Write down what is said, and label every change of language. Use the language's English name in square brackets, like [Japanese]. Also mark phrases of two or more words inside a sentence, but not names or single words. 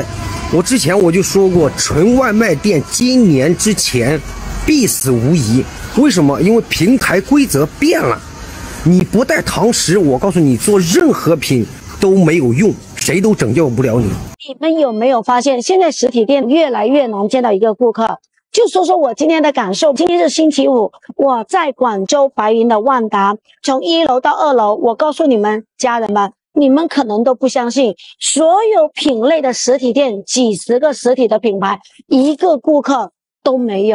[Chinese] 我之前我就说过，纯外卖店今年之前必死无疑。为什么？因为平台规则变了，你不带堂食，我告訴你，做任何品都沒有用，誰都拯救不了你。你們有沒有發現，現在實體店越來越難見到一個顧客？就說說我今天的感受。今天是星期五，我在廣州白雲的萬達，從1樓到2樓，我告訴你們家人們，你們可能都不相信，所有品類的實體店，幾十個實體的品牌，一個顧客都沒有。